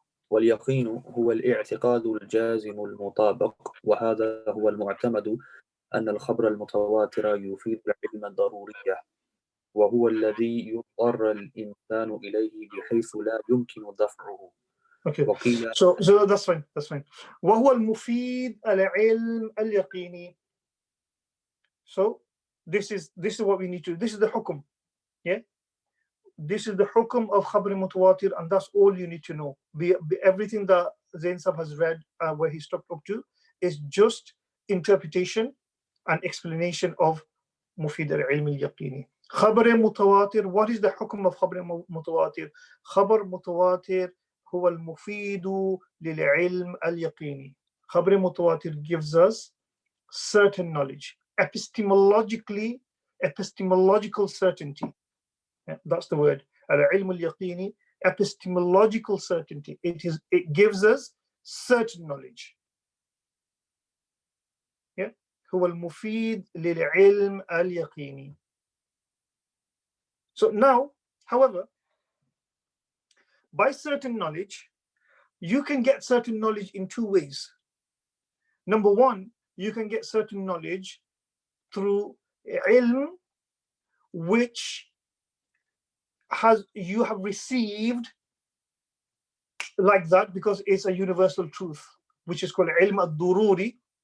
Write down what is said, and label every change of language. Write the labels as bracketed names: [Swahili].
[Arabic] واليقين هو الاعتقاد الجازم المطابق، وهذا هو المعتمد أن الخبر المتواتر يفيد العلم الضرورية، وهو الذي يضطر الإنسان إليه بحيث لا يمكن دفعه. [English] Okay, so that's fine. [Arabic] وهو المفيد العلم اليقيني. [English] So this is what we need to. This is the hukum. Yeah, this is the hukum of khabr mutawatir, and that's all you need to know. Everything that Zain Sab has read, where he stopped up to, is just interpretation and explanation of [Arabic] mufid al-ilm al-yaqini. [English] Khabr mutawatir. What is the hukum of khabr mutawatir? [Arabic] Khabr mutawatir هو المفيد للعلم اليقيني. [English] خبر متواتر gives us certain knowledge, epistemological certainty. Yeah, that's the word. العلم اليقيني, epistemological certainty. It gives us certain knowledge. [Arabic] Yeah, هو المفيد للعلم اليقيني. [English] So now, however, by certain knowledge, you can get certain knowledge in two ways. Number one, you can get certain knowledge through ilm, which you have received like that because it's a universal truth, which is called ilm al-dururi.